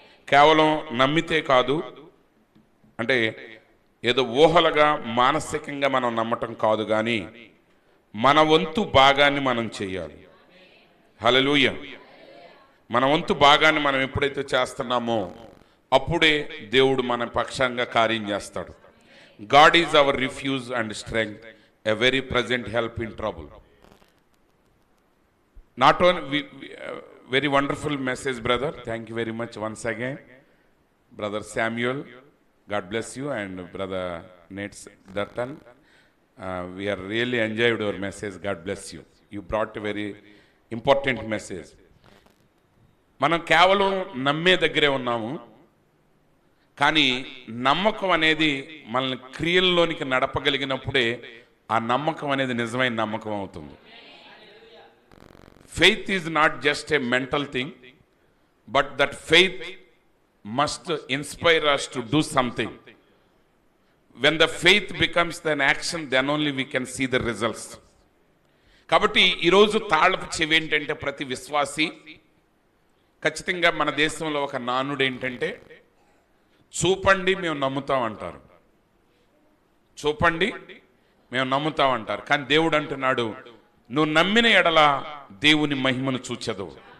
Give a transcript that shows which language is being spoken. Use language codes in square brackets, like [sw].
[te] కేవలం నమ్మితే కాదు, అంటే ఏదో ఊహలుగా మానసికంగా మనం నమ్మటం కాదు, కానీ మన వంతు భాగాన్ని మనం చేయాలి. హల్లెలూయా. మన వంతు భాగాన్ని మనం ఎప్పుడైతే చేస్తున్నామో అప్పుడే దేవుడు మన పక్షంగా కార్యం చేస్తాడు. [en] God is our refuge and strength, a very present help in trouble. Not only very wonderful message, brother. Thank you very much once again, brother Samuel. God bless you, and brother Nate Dutton. We are really enjoyed your message. God bless you. You brought a very important message. [te] మనం కేవలం నమ్మే దగ్గరే ఉన్నాము, కానీ నమ్మకం అనేది మనల్ని క్రియల్లోనికి నడపగలిగినప్పుడే ఆ నమ్మకం అనేది నిజమైన నమ్మకం అవుతుంది. [en] Faith is not just a mental thing, but that faith must inspire us to do something. When the faith becomes an action, then only we can see the results. [te] కాబట్టి ఈరోజు తాళపు చెవి ఏంటంటే ప్రతి విశ్వాసి ఖచ్చితంగా మన దేశంలో ఒక నానుడు ఏంటంటే చూపండి మేము నమ్ముతాం అంటారు. చూపండి మేము నమ్ముతాం అంటారు. కానీ దేవుడు అంటున్నాడు, నువ్వు నమ్మిన ఎడల దేవుని మహిమను చూచెదవు.